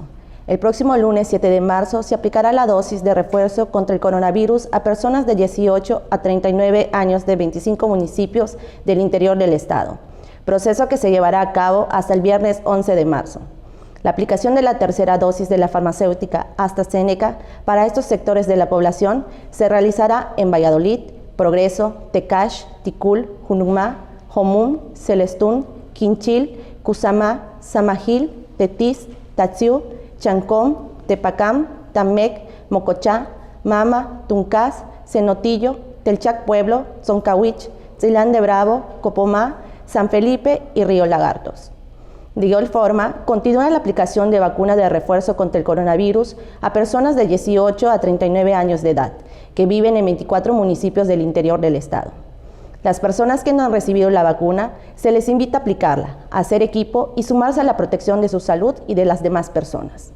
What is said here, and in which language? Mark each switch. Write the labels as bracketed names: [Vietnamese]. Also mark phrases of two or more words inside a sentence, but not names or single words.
[Spanish] El próximo lunes 7 de marzo se aplicará la dosis de refuerzo contra el coronavirus a personas de 18 a 39 años de 25 municipios del interior del estado, proceso que se llevará a cabo hasta el viernes 11 de marzo. La aplicación de la tercera dosis de la farmacéutica AstraZeneca para estos sectores de la población se realizará en Valladolid, Progreso, Tecash, Ticul, Junucmá, Jomún, Celestún, Quinchil, Cusamá, Samajil, Tetis, Tatsiu, Chancón, Tepacam, Tamec, Mocochá, Mama, Tuncás, Cenotillo, Telchac Pueblo, Zoncahuich, Tzilán de Bravo, Copomá, San Felipe y Río Lagartos. De igual forma, continúa la aplicación de vacuna de refuerzo contra el coronavirus a personas de 18 a 39 años de edad, que viven en 24 municipios del interior del estado. Las personas que no han recibido la vacuna, se les invita a aplicarla, a hacer equipo y sumarse a la protección de su salud y de las demás personas.